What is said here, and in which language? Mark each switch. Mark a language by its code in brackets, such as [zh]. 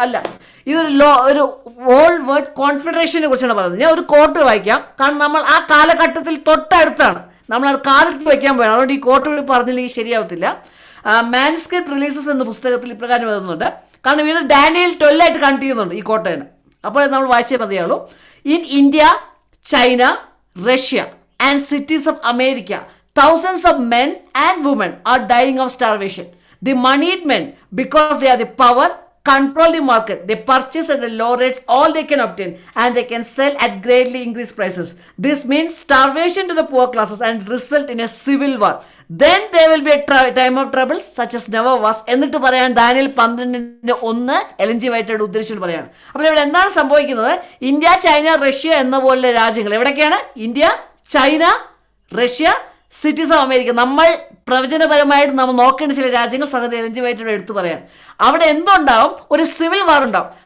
[ml] അല്ല, ഇതൊരു ഒരു ഓൾ വേൾഡ് കോൺഫെഡറേഷനെ കുറിച്ചാണ് പറയുന്നത്. ഞാൻ ഒരു കോട്ട് വായിക്കാം. കാരണം നമ്മൾ ആ കാലഘട്ടത്തിൽ തൊട്ടടുത്താണ്, നമ്മൾ അത് കാലത്ത് വയ്ക്കാൻ പോയാണ്. അതുകൊണ്ട് ഈ കോട്ട് കൂടി പറഞ്ഞില്ലെങ്കിൽ ശരിയാവത്തില്ല. മാനുസ്ക്രിപ്റ്റ് റിലീസസ് എന്ന പുസ്തകത്തിൽ ഇപ്രകാരം എഴുതുന്നുണ്ട്. കാരണം ഇത് ഡാനിയൽ 12 ആയിട്ട് കണക്ട് ചെയ്യുന്നുണ്ട് ഈ കോട്ടേനെ. അപ്പോൾ നമ്മൾ വായിച്ചേ മതിയാവുള്ളൂ. [en] In India, China, Russia and cities of America, thousands of men and women are dying of starvation. The moneyed men, because they are the power, control the market. They purchase at the low rates all they can obtain, and they can sell at greatly increased prices. This means starvation to the poor classes and result in a civil war. Then there will be a time of trouble such as never was. [ml] എന്നിട്ട് പറയാൻ Daniel 12:1 LNG വൈറ്റയുടെ ഉദ്ദേശിച്ചിട്ട് പറയാണ്. അപ്പോൾ ഇവിടെ എന്താണ് സംഭവിക്കുന്നത്? India, China, Russia എന്ന പോലുള്ള രാജ്യങ്ങൾ എവിടേക്കാണ്? India, China, Russia, cities of America. നമ്മൾ പ്രവചനപരമായിട്ട് നമ്മൾ നോക്കേണ്ട ചില രാജ്യങ്ങൾ സംഗതി LNG വൈറ്റയുടെ എടുത്തു പറയാൻ. അവിടെ എന്തുണ്ടാവും? ഒരു സിവിൽ വാർ ഉണ്ടാവും.